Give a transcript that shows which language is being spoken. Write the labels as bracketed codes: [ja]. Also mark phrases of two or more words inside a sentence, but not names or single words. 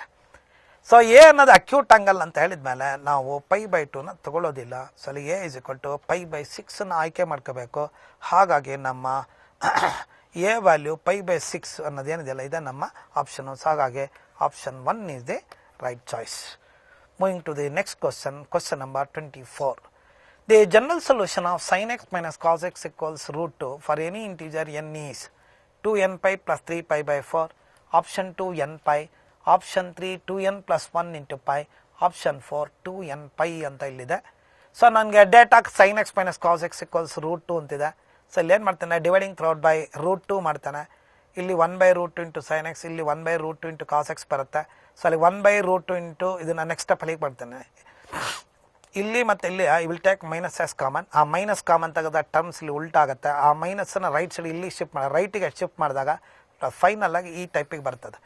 [kn] ಸೊ ಎ ಅನ್ನೋದು ಅಕ್ಯೂಟ್ ಆ್ಯಂಗಲ್ ಅಂತ ಹೇಳಿದ ಮೇಲೆ ನಾವು π/2ನ ತಗೊಳ್ಳೋದಿಲ್ಲ. ಸೊ ಅಲ್ಲಿ [en] A is equal to [kn] π/6ನ ಆಯ್ಕೆ ಮಾಡ್ಕೋಬೇಕು. ಹಾಗಾಗಿ ನಮ್ಮ ಎ ವ್ಯಾಲ್ಯೂ π/6 ಅನ್ನೋದೇನಿದೆಯಲ್ಲ ಇದೆ ನಮ್ಮ ಆಪ್ಷನು. ಸೊ ಹಾಗಾಗಿ [en] option 1 is the right choice. Moving to the next question, question number 24. The general solution of sin x minus cos x equals root 2 for any integer n is 2n pi plus 3 pi by 4, option 2 n pi, option 3 2n plus 1 into pi, option 4 2n pi [kn] ಅಂತ ಇಲ್ಲಿದೆ. ಸೊ ನನಗೆ ಡೇಟಾ [en] sin x minus cos x equals root 2 [kn] ಅಂತಿದೆ. ಸೊ ಇಲ್ಲಿ ಏನು ಮಾಡ್ತಾನೆ, [en] dividing throughout by root 2 [kn] ಮಾಡ್ತಾನೆ. ಇಲ್ಲಿ 1/√2 [en] into sine x, [kn] ಇಲ್ಲಿ 1/√2 [en] into cos x [kn] ಬರುತ್ತೆ. ಸೊ ಅಲ್ಲಿ 1/√2 ಇಂಟು ಇದನ್ನು ನೆಕ್ಸ್ಟ್ ಸ್ಟೆಪ್ಪಲ್ಲಿಗೆ ಬರ್ತಾನೆ. ಇಲ್ಲಿ ಮತ್ತು ಇಲ್ಲಿ [en] I will take minus as common. [kn] ಆ ಮೈನಸ್ ಕಾಮನ್ ತೆಗೆದ ಟರ್ಮ್ಸ್ ಇಲ್ಲಿ ಉಲ್ಟಾಗುತ್ತೆ. ಆ ಮೈನಸ್ಸನ್ನು [en] right side [kn] ಇಲ್ಲಿ ಶಿಫ್ಟ್ ಮಾಡಿ ರೈಟಿಗೆ ಶಿಫ್ಟ್ ಮಾಡಿದಾಗ ಫೈನಲ್ ಆಗಿ ಈ ಟೈಪಿಗೆ ಬರ್ತದೆ.